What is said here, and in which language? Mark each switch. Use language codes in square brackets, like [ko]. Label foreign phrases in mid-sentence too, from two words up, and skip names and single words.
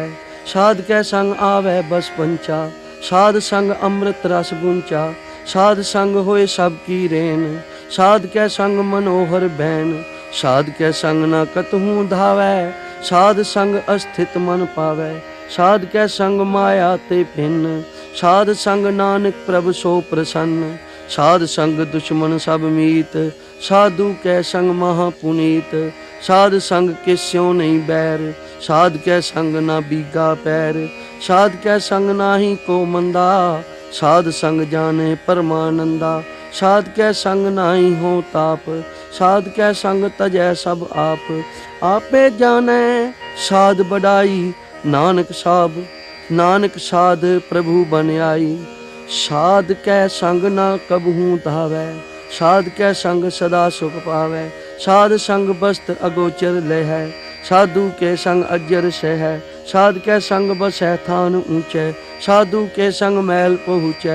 [hi] साध कै संग आवे बस पंचा, साध संग अमृत रस गुंचा। साध संग होए सब की रेन, साध कै संग मनोहर बैन। साध कै संग न कतहूँ धावै, साध संग अस्थित मन पावै। साध कै संग माया ते भिन्न, साध संग नानक प्रभ सो प्रसन्न। साध संग दुश्मन सब मीत, साधु कै संग महा पुनीत। साध संग किस्यों नहीं बैर, साध कै संग ना बीगा पैर। साध कै संग नाही को मंदा, साध संग जाने परमानंदा। साध कै संग नाही हो ताप, साध कै संग तजै सब आप। आपे जानै साध बढ़ाई, नानक साब नानक साध प्रभु बन आई। साध कै संग ना कबहूँ धावै, साध कै संग सदा सुख पावै। साध संग वस्त्र अगोचर लहै, साधु के संग अजर सहै। साध कै संग बसै थान ऊँचै, साधु के संग मैल पहुँचै।